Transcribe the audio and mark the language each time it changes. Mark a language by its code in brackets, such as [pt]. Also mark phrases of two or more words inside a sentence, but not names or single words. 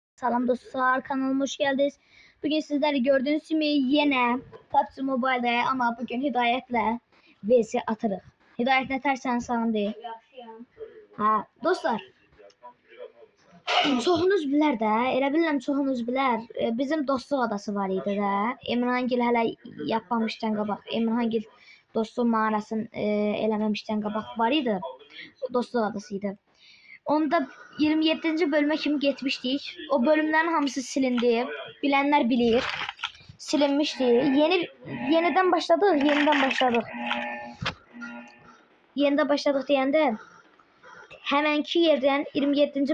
[tr] Salam dostlar, kanalıma hoş geldiniz. Bugün sizlerle gördüğünüz gibi yine PUBG Mobile'de ama bugün Hidayet'le vs atırıq. [az] Hidayet ne tersen salam deyil. Ha, dostlar. Çoxunuz bilər də, elə bilirəm çoxunuz bilər. Bizim dostluq adası var idi də. Emrahangil hələ yapmamışdan qabaq, Emrahangil dostluq mağarasını eləməmişdən qabaq var idi. Dostluq adası idi. Onda 27. [tr] bölüme kimi geçmiştik. [az] O bölümlerin hamısı silindi. [tr] Bilenler bilir. Silinmişti. Yeniden başladık. [az] Yeniden başladık deyəndə hemenki yerden 27.